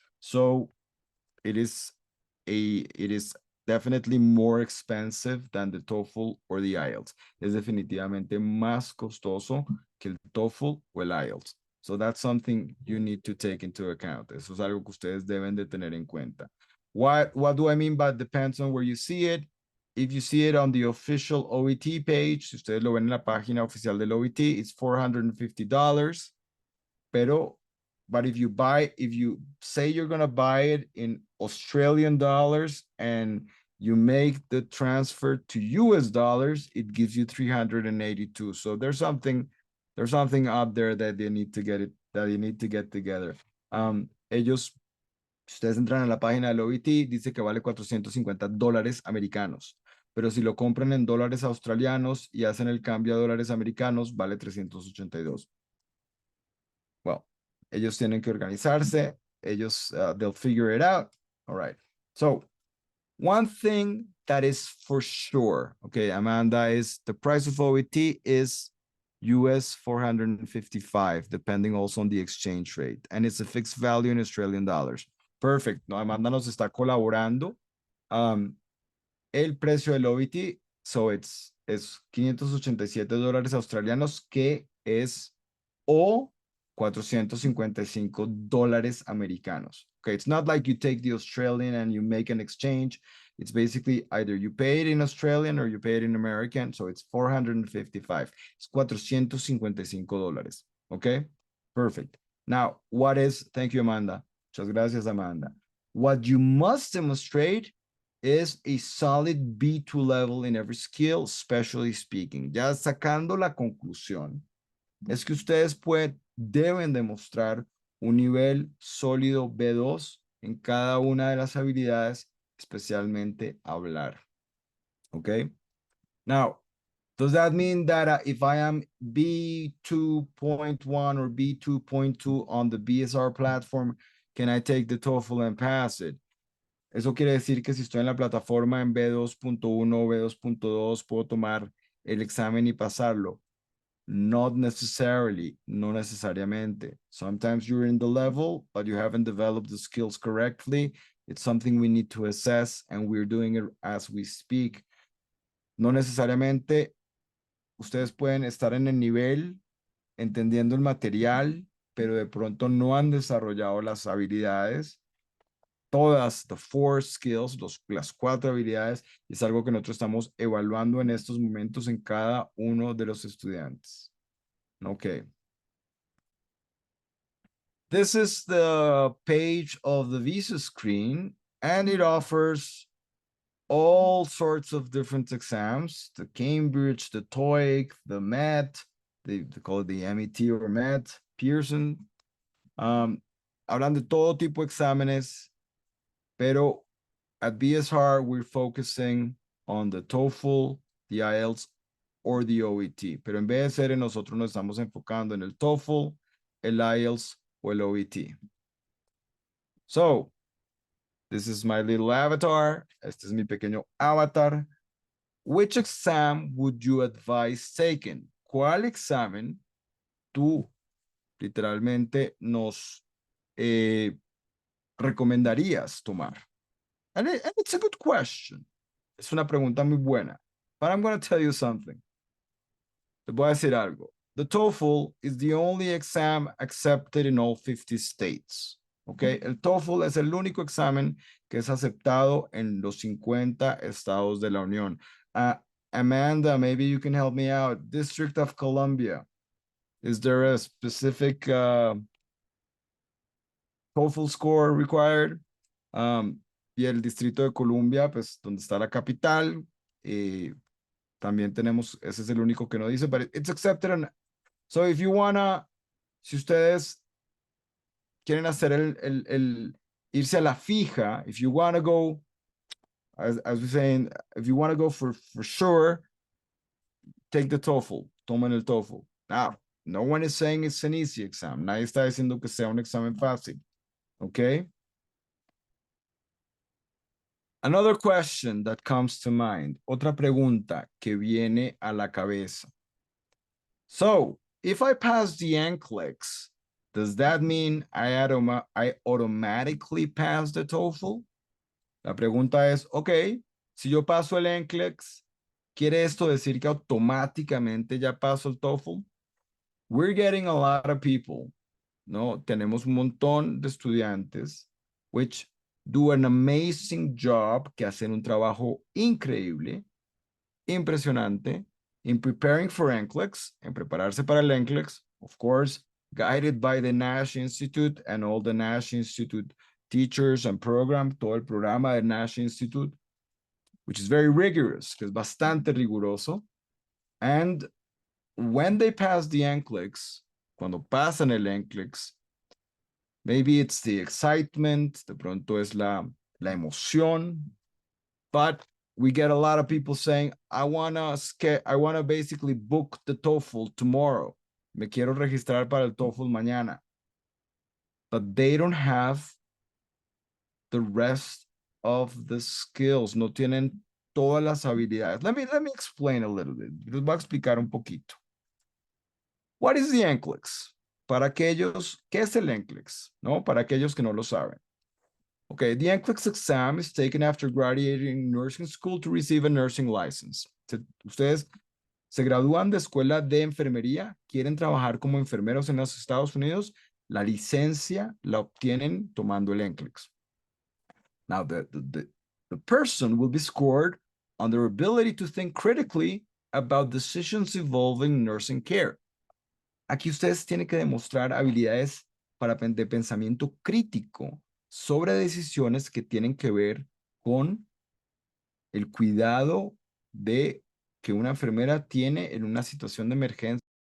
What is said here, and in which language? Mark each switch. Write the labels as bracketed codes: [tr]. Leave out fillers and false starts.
[en] So it is definitely more expensive than the TOEFL or the IELTS. [es] Es definitivamente más costoso que el TOEFL o el IELTS. [en] So that's something you need to take into account. [es] Eso es algo que ustedes deben de tener en cuenta. [en] What do I mean by depends on where you see it? If you see it on the official OET page, [es] si ustedes lo ven en la página oficial del OET, [en] it's $450. But if you say you're going to buy it in Australian dollars and you make the transfer to US dollars, it gives you $382. So there's something out there that you need to get together. [es] Ellos, si ustedes entran a la página del OET, dice que vale $450 americanos. Pero si lo compran en dólares australianos y hacen el cambio a dólares americanos, vale $382. Well, ellos tienen que organizarse. [en] They'll figure it out. All right. So one thing that is for sure, okay, Amanda, is the price of OET is US $455, depending also on the exchange rate. And it's a fixed value in Australian dollars. [es] Perfect. No, Amanda nos está colaborando. El precio del OET, so es $587 australianos, que es o $455 americanos. [en] Okay, it's not like you take the Australian and you make an exchange. It's basically either you pay it in Australian or you pay it in American, so it's $455. It's $455. Okay, perfect. Now, thank you, Amanda. [es] Muchas gracias, Amanda. [en] What you must demonstrate is a solid B2 level in every skill, especially speaking. [es] Ya sacando la conclusión, es que ustedes deben demostrar un nivel sólido B2 en cada una de las habilidades, especialmente hablar. [en] Okay? Now, does that mean that if I am B2.1 or B2.2 on the BSR platform, can I take the TOEFL and pass it? [es] Eso quiere decir que si estoy en la plataforma en B2.1 o B2.2, puedo tomar el examen y pasarlo. [en] Not necessarily, [es] no necesariamente. [en] Sometimes you're in the level, but you haven't developed the skills correctly. It's something we need to assess, and we're doing it as we speak. [es] No necesariamente ustedes pueden estar en el nivel, entendiendo el material, pero de pronto no han desarrollado las habilidades, todas, [en] the four skills, [es] las 4 habilidades, es algo que nosotros estamos evaluando en estos momentos en cada uno de los estudiantes. [en] Ok. This is the page of the visa screen, and it offers all sorts of different exams, the Cambridge, the TOEIC, the MET, they call it the MET or MET, Pearson. [es] Hablan de todo tipo de exámenes, pero [en] at BSR, we're focusing on the TOEFL, the IELTS, or the OET. [es] Pero en BSR, nosotros nos estamos enfocando en el TOEFL, el IELTS o el OET. [en] So, this is my little avatar. [es] Este es mi pequeño avatar. [en] Which exam would you advise taking? [es] ¿Cuál examen tú literalmente nos recomendarías tomar? [en] And it's a good question. [es] Es una pregunta muy buena. [en] But I'm going to tell you something. [es] Te voy a decir algo. [en] The TOEFL is the only exam accepted in all 50 states. Okay? [es] El TOEFL es el único examen que es aceptado en los 50 estados de la Unión. [en] Amanda, maybe you can help me out. District of Columbia. Is there a specific TOEFL score required? [es] Y el Distrito de Columbia, pues donde está la capital, también tenemos, ese es el único que no dice, [en] but it's accepted. So if you wanna, [es] si ustedes quieren hacer irse a la fija, [en] if you wanna go, as we're saying, if you wanna go for sure, take the TOEFL, [es] tomen el TOEFL. [en] Now, no one is saying it's an easy exam. [es] Nadie está diciendo que sea un examen fácil. [en] Okay? Another question that comes to mind. [es] Otra pregunta que viene a la cabeza. [en] So, if I pass the NCLEX, does that mean I automatically pass the TOEFL? [es] La pregunta es, ok, si yo paso el NCLEX, ¿quiere esto decir que automáticamente ya paso el TOEFL? [en] We're getting a lot of people, ¿no? [es] Tenemos un montón de estudiantes, [en] which do an amazing job, [es] que hacen un trabajo increíble, impresionante, [en] in preparing for NCLEX, [es] en prepararse para el NCLEX, [en] of course, guided by the Nash Institute and all the Nash Institute teachers and program, [es] todo el programa del Nash Institute, [en] which is very rigorous, [es] que es bastante riguroso. [en] And when they pass the NCLEX, [es] cuando pasan el NCLEX, [en] maybe it's the excitement, [es] de pronto es la emoción, [en] but we get a lot of people saying, I wanna basically book the TOEFL tomorrow. [es] Me quiero registrar para el TOEFL mañana. [en] But they don't have the rest of the skills. [es] No tienen todas las habilidades. [en] Let me explain a little bit. [es] Les voy a explicar un poquito. [en] What is the NCLEX? [es] Para aquellos, ¿qué es el NCLEX? ¿No? Para aquellos que no lo saben. [en] Okay, the NCLEX exam is taken after graduating nursing school to receive a nursing license. [es] Ustedes se gradúan de escuela de enfermería, quieren trabajar como enfermeros en los Estados Unidos, la licencia la obtienen tomando el NCLEX. [en] Now, the person will be scored on their ability to think critically about decisions involving nursing care. [es] Aquí ustedes tienen que demostrar habilidades de pensamiento crítico sobre decisiones que tienen que ver con el cuidado de que una enfermera tiene en una situación de emergencia.